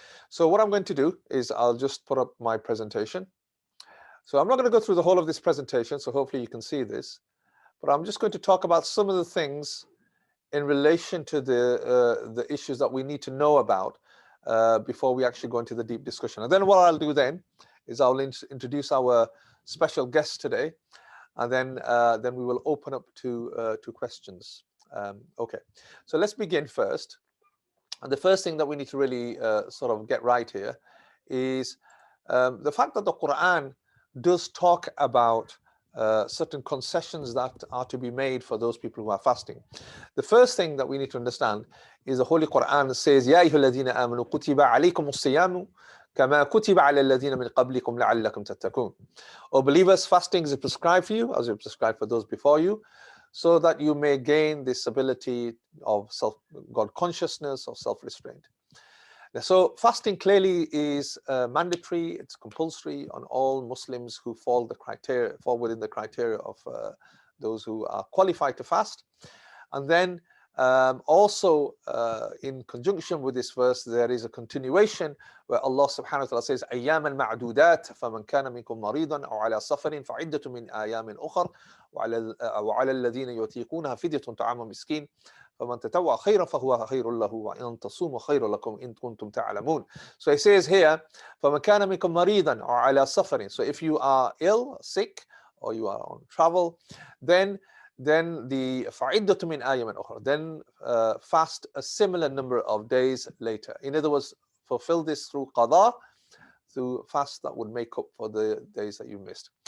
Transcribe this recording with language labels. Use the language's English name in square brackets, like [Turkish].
[English] So what I'm going to do is I'll just put up my presentation. So I'm not going to go through the whole of this presentation, so hopefully you can see this, but I'm just going to talk about some of the things in relation to the issues that we need to know about before we actually go into the deep discussion. And then what I'll do then is I'll introduce our special guest today, and then we will open up to questions. Okay, so let's begin first. And the first thing that we need to really sort of get right here is the fact that the Quran does talk about certain concessions that are to be made for those people who are fasting. The first thing that we need to understand is the Holy Quran says, [Arabic] يَا أَيُّهَا الَّذِينَ آمَنُوا كُتِبَ عَلَيْكُمُ الصِّيَامُ كَمَا كُتِبَ عَلَى الَّذِينَ مِنْ قَبْلِكُمْ لَعَلَّكُمْ تَتَّقُونَ. [English] O believers, fasting is prescribed for you, as it prescribed for those before you, so that you may gain this ability of God consciousness or self-restraint. So fasting clearly is mandatory, it's compulsory on all Muslims who fall within the criteria of those who are qualified to fast. And then also in conjunction with this verse, there is a continuation where Allah subhanahu wa ta'ala says, [Arabic] أَيَّامًا مَعْدُودَاتٍ فَمَنْ كَانَ مِنكُم مَرِيضًا أَوْ عَلَى سَفَرٍ فَعِدَّةٌ مِنْ أَيَّامٍ أُخَرَ وعلى الذين يطيقونها فدية طعام مسكين فمن تطوع خيرا فهو خير له وإن تصوموا خير لكم إن كنتم تعلمون. [English] So it says here, [Arabic] فمن كان منكم مريضا أو على سفر. [English] So if you are ill, sick, or you are on travel, then the [Arabic] فعدة من أيام أخرى, [English] then fast a similar number of days later. In other words, fulfill this through qada, through fast that would make up for the days that you missed.